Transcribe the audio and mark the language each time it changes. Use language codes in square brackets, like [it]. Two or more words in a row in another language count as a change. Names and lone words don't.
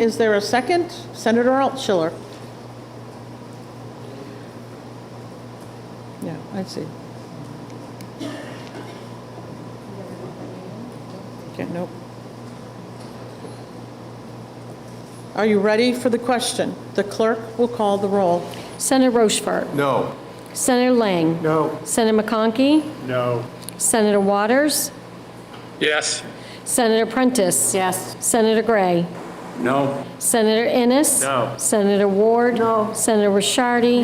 [en] Is there a second? Senator Altschiller. Yeah, I see. Okay, nope. Are you ready for the question? The clerk will call the roll. Senator Rochefort. No. Senator Lang. No. Senator McConkey. No. Senator Waters. Yes. Senator Prentice. Yes. Senator Gray. No. Senator Innes. No. Senator Ward. No. Senator Rishardi.